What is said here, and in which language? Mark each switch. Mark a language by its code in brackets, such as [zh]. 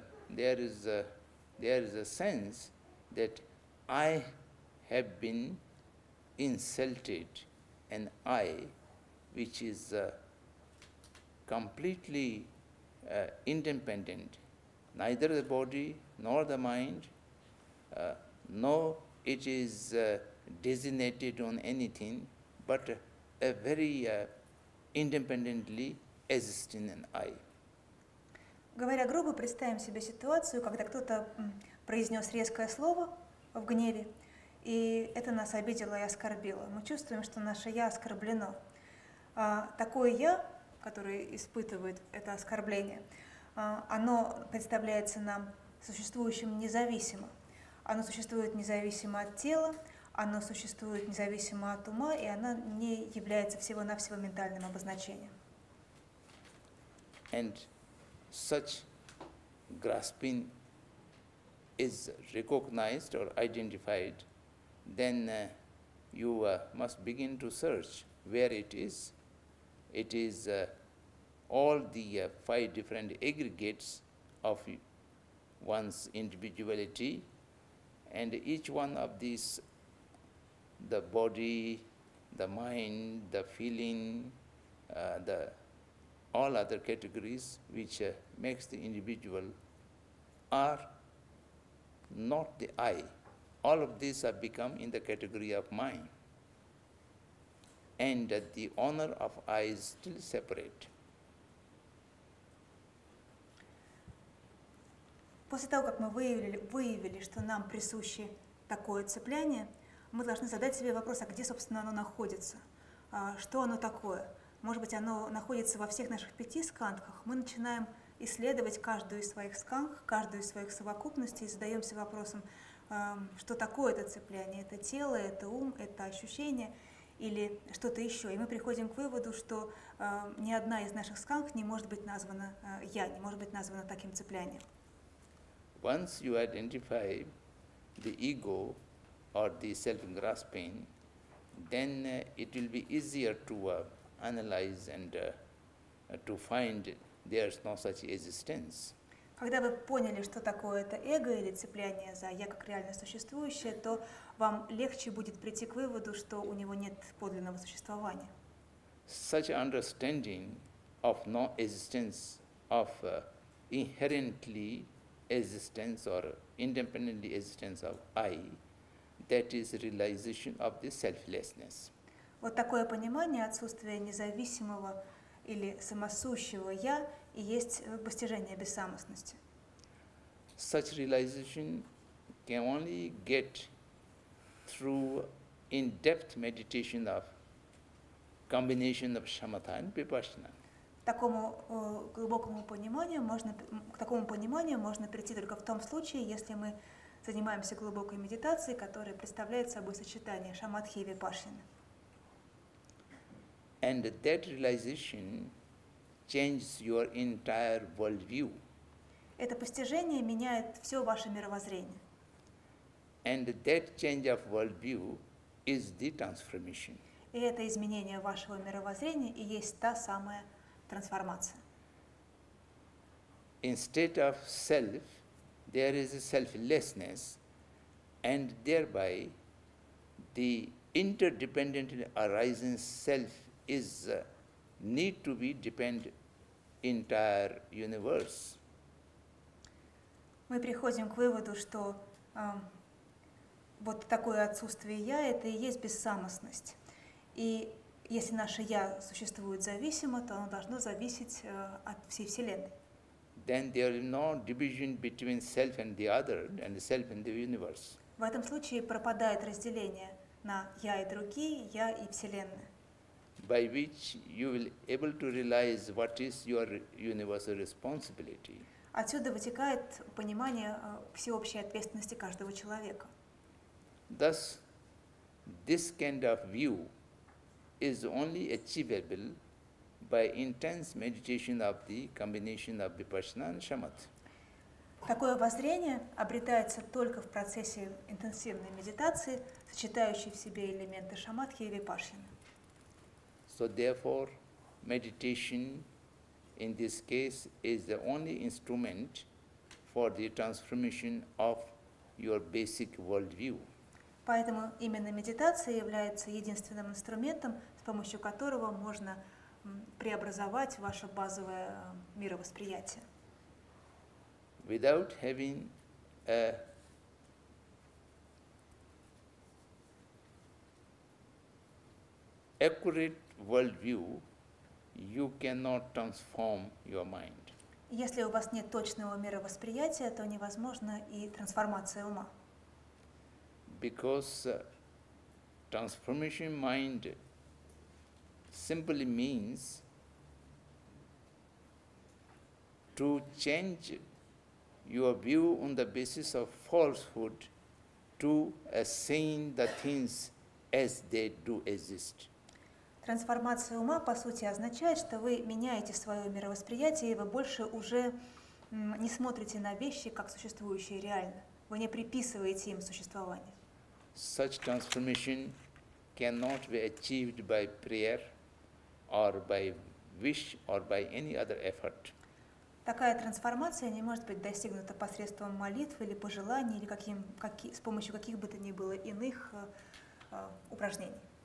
[en] there is a sense that I have been insulted, an I which is completely independent, neither the body nor the mind, nor it is designated on anything, but a very independently existing an I. [ru] Говоря грубо, представим себе ситуацию, когда кто-то произнес резкое слово в гневе, и это нас обидело и оскорбило. Мы чувствуем, что наше «я» оскорблено. Такое «я», которое испытывает это оскорбление, оно представляется нам существующим независимо. Оно существует независимо от тела, оно существует независимо от ума, и оно не является всего-навсего ментальным обозначением. [en] And such grasping is recognized or identified, then you must begin to search where it is. It is all the 5 different aggregates of one's individuality, and each one of these, the body, the mind, the feeling, all other categories which makes the individual are not the I. All of these have become in the category of mind. And the honor of I is still separate. [ru] После того, как мы выявили, что нам присуще такое цепляние, мы должны задать себе вопрос, а где, собственно, оно находится? Что оно такое? Может быть, оно находится во всех наших 5 скандхах. Мы начинаем исследовать каждую из своих скандх, каждую из своих совокупностей, и задаемся вопросом, что такое это цепляние? Это тело, это ум, это ощущение или что-то еще. И мы приходим к выводу, что ни одна из наших скандх не может быть названа «я», не может быть названа таким цеплянием. [en] Once you identify the ego or the self-grasping, then it will be easier to analyze and to find there's no such existence. [ru] Когда вы поняли, что такое это эго или цепляние за «я» как реально существующее, то вам легче будет прийти к выводу, что у него нет подлинного существования. [en] Such understanding of no existence of inherently existence or independently existence of I, that is realization of the selflessness. [ru] Вот такое понимание отсутствия независимого или самосущего «я» и есть постижение бессамостности. [en] Such realization can only get through in-depth meditation of combination of shamatha and vipassana. [ru] К такому пониманию можно прийти только в том случае, если мы занимаемся глубокой медитацией, которая представляет собой сочетание шаматхи и випассаны. [en] And that realization changes your entire worldview. [ru] Это постижение меняет все ваше мировоззрение. [en] And that change of worldview is the transformation. [ru] И это изменение вашего мировоззрения и есть та самая трансформация. [en] Instead of self, there is a selflessness, and thereby the interdependently arising self is need to be depend entire universe. [ru] Мы приходим к выводу, что вот такое отсутствие «я» — это и есть бессамостность. И если наше «я» существует зависимо, то оно должно зависеть от всей Вселенной. [en] Then there is no division between self and the other, and the self and the universe. [ru] В этом случае пропадает разделение на «я» и другие, «я» и Вселенная. [en] By which you will able to realize what is your universal responsibility. [ru] Отсюда вытекает понимание всеобщей ответственности каждого человека. [en] Thus, this kind of view is only achievable by intense meditation of the combination of vipassana and shamatha. [ru] Такое воззрение обретается только в процессе интенсивной медитации, сочетающей в себе элементы шаматхи и випассаны. [en] So therefore, meditation in this case is the only instrument for the transformation of your basic worldview. [ru] Поэтому именно медитация является единственным инструментом, с помощью которого можно преобразовать ваше базовое мировосприятие. [en] Without having a accurate worldview, you cannot transform your mind. [ru] Если у вас нет точного мировосприятия, то невозможна и трансформация ума. [en] because transformation mind simply means to change your view on the basis of falsehood to seeing the things as they do exist. [ru] Трансформация ума, по сути, означает, что вы меняете свое мировосприятие, и вы больше уже не смотрите на вещи, как существующие реально. Вы не приписываете им существование. [en] Such transformation cannot be achieved by prayer or by wish or by any other effort. [ru] Такая трансформация не может быть достигнута посредством молитв или пожеланий, или с помощью каких бы то ни было иных упражнений.